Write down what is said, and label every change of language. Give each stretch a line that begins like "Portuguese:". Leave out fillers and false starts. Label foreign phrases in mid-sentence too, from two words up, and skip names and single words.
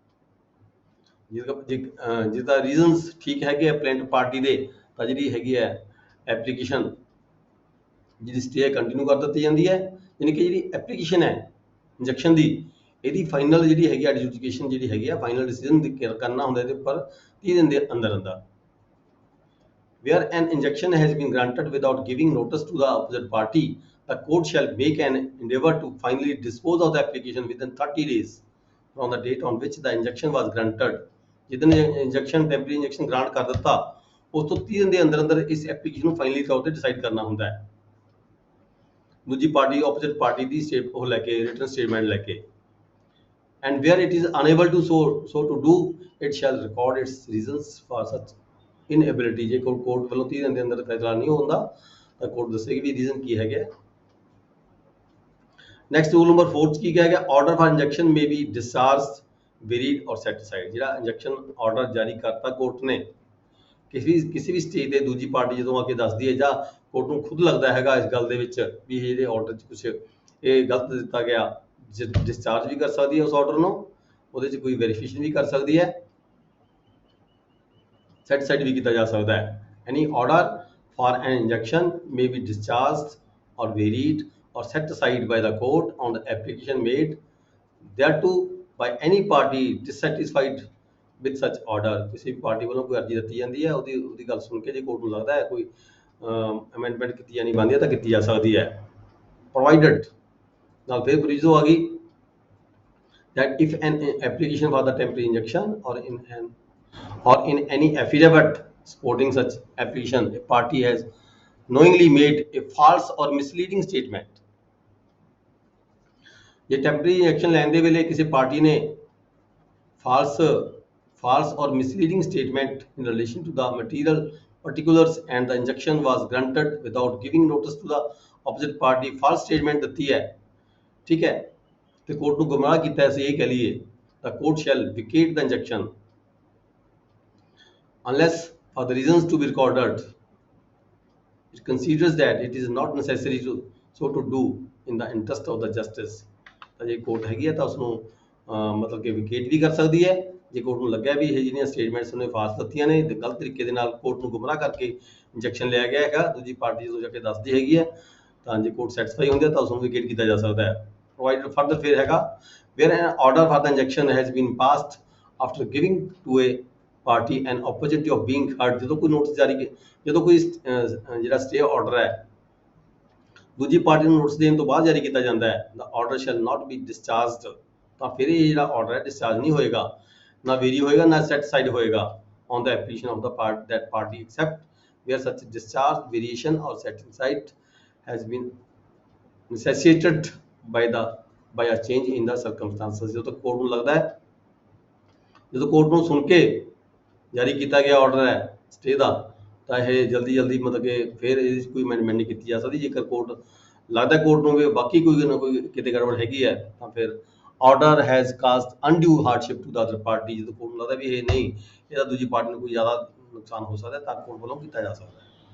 Punjabi: ਜਿਸਦਾ ਰੀਜ਼ਨਸ ਠੀਕ ਹੈਗੇ ਆ
English: plaint party
Punjabi: ਦੇ ਤਾਂ ਜਿਹੜੀ ਹੈਗੀ ਹੈ ਐਪਲੀਕੇਸ਼ਨ ਜਿਹੜੀ
English: stay continue
Punjabi: ਕਰ ਦਿੱਤੀ ਜਾਂਦੀ ਹੈ, ਯਾਨੀ ਕਿ ਜਿਹੜੀ ਐਪਲੀਕੇਸ਼ਨ ਹੈ ਇੰਜੈਕਸ਼ਨ ਦੀ ਇਹਦੀ ਫਾਈਨਲ ਜਿਹੜੀ ਹੈਗੀ ਐਡਜੂਡੀਕੇਸ਼ਨ ਜਿਹੜੀ ਹੈਗੀ ਆ
English: final decision
Punjabi: ਕਰਨਾ ਹੁੰਦਾ ਇਹਦੇ ਉੱਪਰ 30 ਦਿਨ ਦੇ ਅੰਦਰ
English: where an injunction has been granted without giving notice to the opposite party, the court shall make an endeavor to finally dispose of the application within 30 days from the date on which the injunction was granted।
Punjabi: ਜਿੱਦਣ
English: injunction temporary injunction
Punjabi: ਗ੍ਰਾਂਟ ਕਰ ਦਿੱਤਾ ਉਸ ਤੋਂ 30 ਦਿਨ ਦੇ ਅੰਦਰ ਇਸ ਐਪਲੀਕੇਸ਼ਨ ਨੂੰ ਫਾਈਨਲੀ ਤੌਰ ਤੇ ਡਿਸਾਈਡ ਕਰਨਾ ਹੁੰਦਾ ਹੈ ਦੂਜੀ ਪਾਰਟੀ
English: opposite party
Punjabi: ਦੀ ਉਹ ਲੈ ਕੇ
English: written statement
Punjabi: ਲੈ ਕੇ।
English: and where it is unable to so to do it shall record its reasons for such inability।
Punjabi: ਜੇ ਕੋਰਟ ਵੱਲੋਂ 30 ਦਿਨ ਦੇ ਅੰਦਰ ਫੈਸਲਾ ਨਹੀਂ ਹੁੰਦਾ ਤਾਂ ਕੋਰਟ ਦੱਸੇਗੀ ਵੀ ਰੀਜ਼ਨ ਕੀ ਹੈਗਾ।
English: Next rule number 4
Punjabi: ਕੀ ਕਿਹਾ ਗਿਆ,
English: order for injunction may be discharged, varied or set aside.
Punjabi: ਜਿਹੜਾ
English: injunction order
Punjabi: ਜਾਰੀ ਕਰਤਾ ਕੋਰਟ ਨੇ ਕਿਸੇ ਵੀ ਸਟੇਜ ਤੇ ਦੂਜੀ ਪਾਰਟੀ ਜਦੋਂ ਆ ਕੇ ਦੱਸਦੀ ਹੈ ਜਾਂ ਕੋਰਟ ਨੂੰ ਖੁਦ ਲੱਗਦਾ ਹੈਗਾ ਇਸ ਗੱਲ ਦੇ ਵਿੱਚ ਵੀ ਇਹ ਜਿਹੜੇ ਆਰਡਰ 'ਚ ਕੁਛ ਇਹ ਗਲਤ ਦਿੱਤਾ ਗਿਆ, ਡਿਸਚਾਰਜ ਵੀ ਕਰ ਸਕਦੀ ਹੈ ਉਸ ਆਰਡਰ ਨੂੰ, ਉਹਦੇ 'ਚ ਕੋਈ ਵੈਰੀਫਿਕੇਸ਼ਨ ਵੀ ਕਰ ਸਕਦੀ ਹੈ,
English: set side
Punjabi: ਵੀ ਕੀਤਾ ਜਾ ਸਕਦਾ ਹੈ।
English: Any order for an injunction may be discharged or varied or set aside by the court on the application made thereto by any party dissatisfied with such order।
Punjabi: ਕਿਸੇ ਵੀ ਪਾਰਟੀ ਵੱਲੋਂ ਕੋਈ ਅਰਜ਼ੀ ਦਿੱਤੀ ਜਾਂਦੀ ਹੈ ਉਹਦੀ ਗੱਲ ਸੁਣ ਕੇ ਜੇ ਕੋਰਟ ਨੂੰ ਲੱਗਦਾ ਹੈ ਕੋਈ ਅਮੈਂਡਮੈਂਟ ਕੀਤੀ ਜਾਣੀ ਬਣਦੀ ਹੈ ਤਾਂ ਕੀਤੀ ਜਾ ਸਕਦੀ ਹੈ।
English: provided
Punjabi: ਨਾਲ ਫਿਰ
English: proviso
Punjabi: ਆ ਗਈ
English: that if an application for the temporary injunction or in any affidavit supporting such application a party has knowingly made a false or misleading statement ਜੇ temporary injunction
Punjabi: ਲੈਣ ਦੇ ਵੇਲੇ ਕਿਸੇ ਪਾਰਟੀ ਨੇ
English: false or misleading statement in relation to the material particulars and the injunction was granted without giving notice to the opposite party false statement
Punjabi: ਦਿੱਤੀ ਹੈ ਠੀਕ ਹੈ ਤੇ ਕੋਰਟ ਨੂੰ ਗੁੰਮਰਾਹ ਕੀਤਾ ਅਸੀਂ ਇਹ ਕਹਿ ਲਈਏ
English: the court shall vacate the injunction unless for the reasons to be recorded it considers that it is not necessary to do in the interest of the justice
Punjabi: ਤਾਂ ਜੇ ਕੋਰਟ ਹੈਗੀ ਹੈ ਤਾਂ ਉਸ ਨੂੰ ਮਤਲਬ ਕਿ ਵਿਕੇਟ ਵੀ ਕਰ ਸਕਦੀ ਹੈ ਜੇ ਕੋਰਟ ਨੂੰ ਲੱਗਿਆ ਵੀ ਇਹ ਜਿਹੜੀਆਂ ਸਟੇਟਮੈਂਟਸ ਉਹਨੇ ਫਾਲਸ ਦਿੱਤੀਆਂ ਨੇ ਤੇ ਗਲਤ ਤਰੀਕੇ ਦੇ ਨਾਲ ਕੋਰਟ ਨੂੰ ਗੁੰਮਰਾਹ ਕਰਕੇ ਇੰਜੈਕਸ਼ਨ ਲਿਆ ਗਿਆ ਹੈਗਾ ਦੂਜੀ ਪਾਰਟੀ ਜਦੋਂ ਜਾ ਕੇ ਦੱਸਦੀ ਹੈਗੀ ਹੈ ਤਾਂ ਜੇ ਕੋਰਟ ਸੈਟੀਸਫਾਈ ਹੁੰਦੀ ਹੈ ਤਾਂ ਉਸ ਨੂੰ ਵਿਕੇਟ ਕੀਤਾ ਜਾ ਸਕਦਾ ਹੈ
English: provided further
Punjabi: ਫਿਰ ਹੈਗਾ
English: where an order for the injunction has been passed after giving to a party an opportunity of being heard
Punjabi: ਜਦੋਂ ਕੋਈ ਨੋਟਿਸ ਜਾਰੀ ਜਦੋਂ ਕੋਈ ਜਿਹੜਾ
English: stay order
Punjabi: ਹੈ ਦੂਜੀ ਪਾਰਟੀ ਨੂੰ ਨੋਟਿਸ ਦੇਣ ਤੋਂ ਬਾਅਦ ਜਾਰੀ ਕੀਤਾ ਜਾਂਦਾ ਹੈ
English: the order shall not be discharged
Punjabi: ਤਾਂ ਫਿਰ ਇਹ ਜਿਹੜਾ ਆਰਡਰ ਹੈ ਡਿਸਚਾਰਜ ਨਹੀਂ ਹੋਏਗਾ ਨਾ ਵੇਰੀ ਹੋਏਗਾ ਨਾ ਸੈਟੀਸਫਾਈਡ ਹੋਏਗਾ
English: on the application of the that party except where such discharge variation or satisfied has been necessitated by a change in the circumstances
Punjabi: ਜਦੋਂ ਤੱਕ ਕੋਰਟ ਨੂੰ ਲੱਗਦਾ ਹੈ ਜਦੋਂ ਕੋਰਟ ਨੂੰ ਸੁਣ ਕੇ ਜਾਰੀ ਕੀਤਾ ਗਿਆ ਆਰਡਰ ਹੈ ਸਟੇ ਦਾ ਤਾਂ ਇਹ ਜਲਦੀ ਮਤਲਬ ਕਿ ਫਿਰ ਇਹਦੀ ਕੋਈ ਅਮੈਂਡਮੈਂਟ ਨਹੀਂ ਕੀਤੀ ਜਾ ਸਕਦੀ ਜੇਕਰ ਕੋਰਟ ਲੱਗਦਾ ਕੋਰਟ ਨੂੰ ਵੀ ਬਾਕੀ ਕੋਈ ਨਾ ਕੋਈ ਕਿਤੇ ਗੜਬੜ ਹੈਗੀ ਹੈ ਤਾਂ ਫਿਰ
English: order has caused undue hardship to the other party
Punjabi: ਜਦੋਂ ਕੋਰਟ ਨੂੰ ਲੱਗਦਾ ਵੀ ਇਹ ਨਹੀਂ ਇਹਦਾ ਦੂਜੀ ਪਾਰਟੀ ਨੂੰ ਕੋਈ ਜ਼ਿਆਦਾ ਨੁਕਸਾਨ ਹੋ ਸਕਦਾ ਤਾਂ ਕੋਰਟ ਵੱਲੋਂ ਕੀਤਾ ਜਾ ਸਕਦਾ ਹੈ